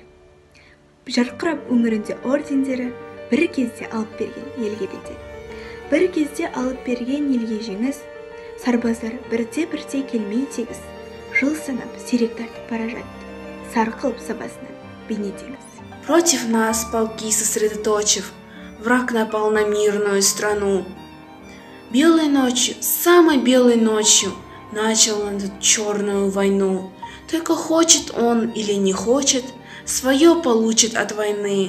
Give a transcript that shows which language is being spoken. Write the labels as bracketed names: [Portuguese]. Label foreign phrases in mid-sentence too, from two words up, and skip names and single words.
[Kazakh] Жарқырап өңірінде ордендері, бір кезде алып берген елге бедел. Бір кезде алып берген елге жеңіс, сарбаздар бірте-бірте келмей тегіс, жыл санап сирек тартып бара жатты, сарқылып сабасынан бейнетеңіз. [Russian] Против нас полки сосредоточив, враг напал на мирную страну. Белой ночью, самой белой ночью, начал он эту черную войну. Только хочет он или не хочет, свое получит от войны.